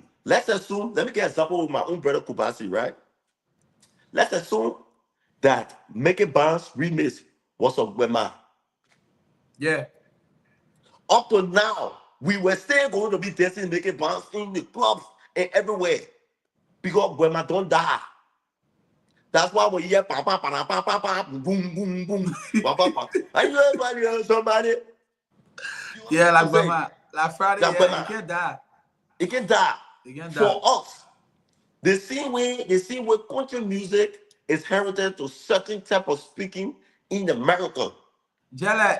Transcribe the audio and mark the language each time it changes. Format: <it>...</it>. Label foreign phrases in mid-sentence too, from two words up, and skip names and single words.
<en>Let's assume, let me get an example with my own brother Kubasi, right? Let's assume that Make It Bounce remix was of Wema. yeah. Up to now, we were still going to be dancing Make It Bounce in the clubs and everywhere because Wema don't die. That's why we hear pa pa pa pa pa pa boom boom boom pa pa pa. And you everybody else somebody. You Yeah, understand what I'm like saying? Grandma, like Friday, That yeah, it Wema, can't die. it can die. It can't die. For us, the same way country music is heritage to certain type of speaking in America. Jella,</en>